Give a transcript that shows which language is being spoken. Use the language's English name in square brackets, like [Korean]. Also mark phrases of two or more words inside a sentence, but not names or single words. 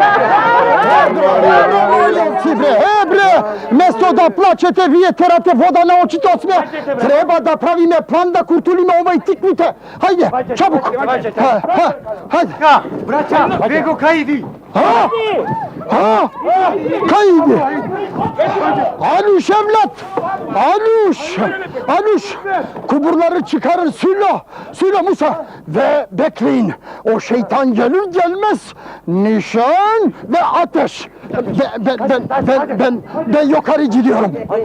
[Macedonian] Бре, место да плачете, вие терате вода на очите од смех. Треба да правиме план да куртулиме овај тикните. Хајде, чабук. Хајде. Браќа, бего кај иди? Кај иде? [Turkish] Anuş evlat! Anuş! Kuburları çıkarın Sülo Musa ve bekleyin. O şeytan gelir gelmez nişan ve ateş. Ben yukarı gidiyorum.